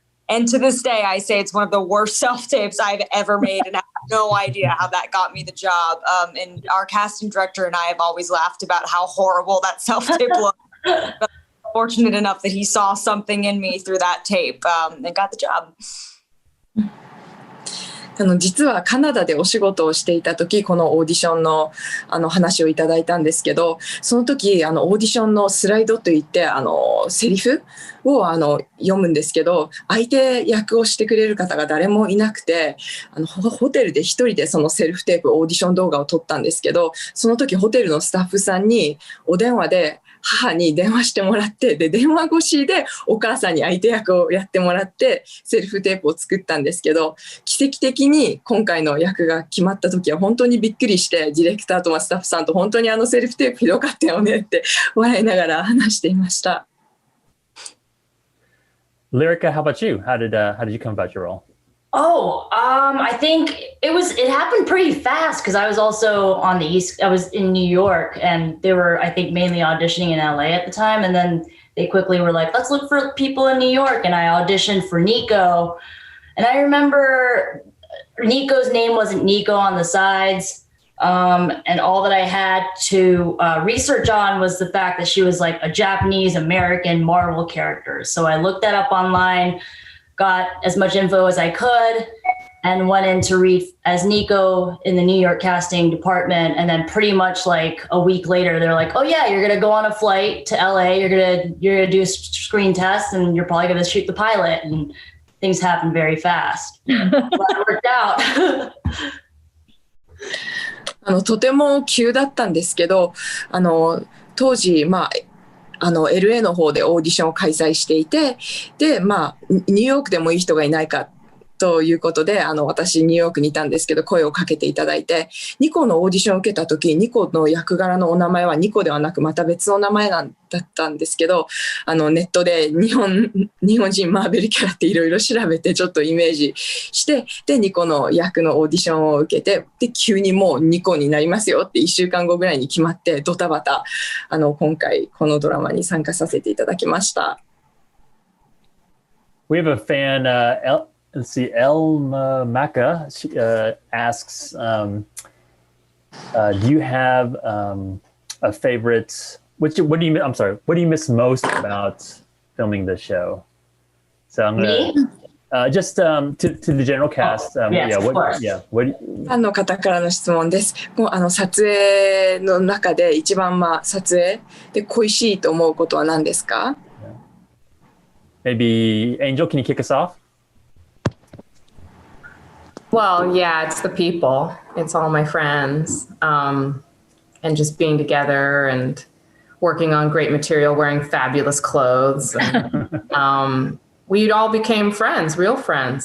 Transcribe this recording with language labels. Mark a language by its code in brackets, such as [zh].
[en] And to this day, I say it's one of the worst self-tapes I've ever made, and I have no idea how that got me the job. And our casting director and I have always laughed about how horrible that self-tape looked. But I'm fortunate enough that he saw something in me through that tape and got the job. [ja] 実はカナダでお仕事をしていた時このオーディションの話をいただいたんですけど、その時オーディションのスライドといってセリフを読むんですけど、相手役をしてくれる方が誰もいなくてホテルで一人でそのセルフテープオーディション動画を撮ったんですけど、その時ホテルのスタッフさんにお電話で母に電話してもらって、で電話越しでお母さんに相手役をやってもらってセルフテープを作ったんですけど、奇跡的に今回の役が決まった時は本当にびっくりして、ディレクターとスタッフさんと本当にセルフテープひどかったよねって笑いながら話していました。 [en] Lyrica, how about you? How did you come about your role? I think it happened pretty fast because I was also on the East. I was in New York, and they were, I think, mainly auditioning in LA at the time. And then they quickly were like, let's look for people in New York. And I auditioned for Nico. And I remember Nico's name wasn't Nico on the sides. And all that I had to research on was the fact that she was like a Japanese American Marvel character. So I looked that up online, got as much info as I could, and went in to read as Nico in the New York casting department. And then pretty much like a week later, they're like, oh yeah, you're going to go on a flight to LA. You're going to do a screen test and you're probably going to shoot the pilot. And things happen very fast. But it worked out. [ja] とても急だったんですけど、当時、LA の方でオーディションを開催していて、で、ニューヨークでもいい人がいないかということで、私ニューヨークにいたんですけど、声をかけていただいて、ニコのオーディションを受けた時、ニコの役柄のお名前はニコではなくまた別の名前だったんですけど、ネットで日本人マーベルキャラっていろいろ調べてちょっとイメージして、でニコの役のオーディションを受けて、で急にもうニコになりますよって1週間後ぐらいに決まって、ドタバタ今回このドラマに参加させていただきました。 [en] We have a fan, let's see, Elma Maka asks, do you have a favorite? What do you miss most about filming the show? So I'm gonna just to the general cast. Yes, of course. What? [ja] ファンの方からの質問です。撮影の中で一番撮影で恋しいと思うことは何ですか？ [en] Maybe Angel, can you kick us off? Well, yeah, it's the people. It's all my friends, and just being together and working on great material, wearing fabulous clothes. And, we all became friends, real friends.